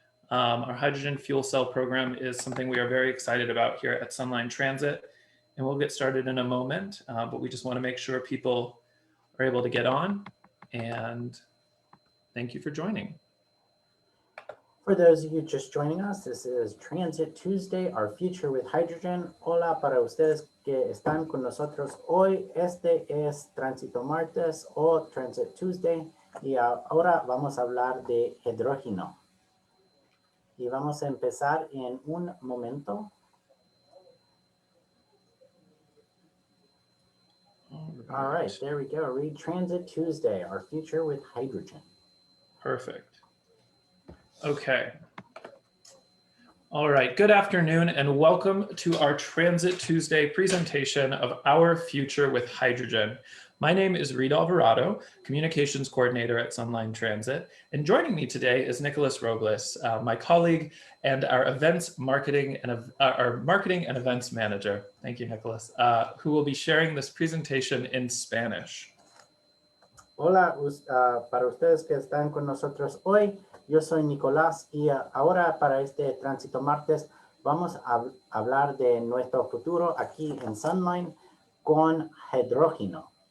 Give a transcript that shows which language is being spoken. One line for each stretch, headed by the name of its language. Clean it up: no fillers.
English: Our hydrogen fuel cell program is something we are very excited about here at SunLine Transit, and we'll get started in a moment, but we just want to make sure people are able to get on, and thank you for joining. For those of you just joining us, this is Transit Tuesday, our future with hydrogen.
Spanish: Hola para ustedes que están con nosotros hoy. Este es Tránsito Martes o Transit Tuesday y ahora vamos a hablar de hidrógeno. Y vamos a empezar en un momento.
English: All right, there we go. Read Transit Tuesday, our future with hydrogen. Perfect. Okay. All right, good afternoon and welcome to our Transit Tuesday presentation of Our Future with Hydrogen. My name is Reed Alvarado, Communications Coordinator at SunLine Transit, and joining me today is Nicholas Robles, my colleague and our marketing and events manager. Thank you, Nicholas, who will be sharing this presentation in Spanish.
Spanish: Hola, para ustedes que están con nosotros hoy, yo soy Nicolás y ahora para este Tránsito Martes vamos a hablar de nuestro futuro aquí en SunLine con hidrógeno.